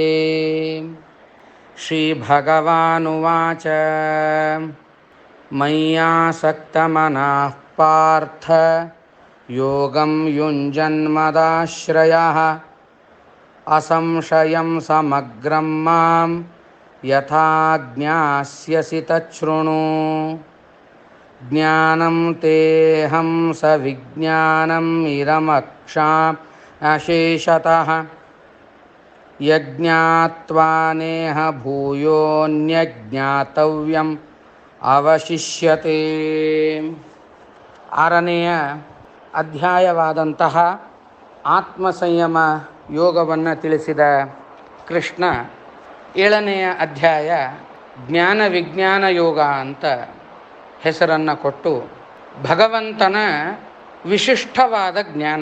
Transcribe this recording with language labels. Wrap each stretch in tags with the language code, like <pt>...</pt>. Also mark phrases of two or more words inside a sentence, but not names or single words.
<sa>ಶ್ರೀ ಭಗವಾನುವಾಚ ಮಯ್ಯಾಸಕ್ತಮನಃ ಪಾರ್ಥ ಯೋಗಂ ಯುಂಜನ್ಮದಾಶ್ರಯಃ ಅಸಂಶಯಂ ಸಮಗ್ರಂ ಮಾಂ ಯಥಾ ಜ್ಞಾಸ್ಯಸಿ ತಚ್ಛೃಣು. ಜ್ಞಾನಂ ತೇಹಂ ಸವಿಜ್ಞಾನಂ ಇದಮಕ್ಷಾಮ್ಯಶೇಷತಃ ಯಜ್ಞಾತ್ವಾ ನೇಹ ಭೂಯೋನ್ಯಜ್ಞಾತವ್ಯಂ ಅವಶಿಷ್ಯತೆ.</sa> <kn>6ನೆಯ ಅಧ್ಯಾಯವಾದಂತಹ ಆತ್ಮಸಂಯಮ ಯೋಗವನ್ನು ತಿಳಿಸಿದ ಕೃಷ್ಣ 7ನೆಯ ಅಧ್ಯಾಯ ಜ್ಞಾನ ವಿಜ್ಞಾನ ಯೋಗ ಅಂತ ಹೆಸರನ್ನು ಕೊಟ್ಟು ಭಗವಂತನ ವಿಶಿಷ್ಟವಾದ ಜ್ಞಾನ.</kn>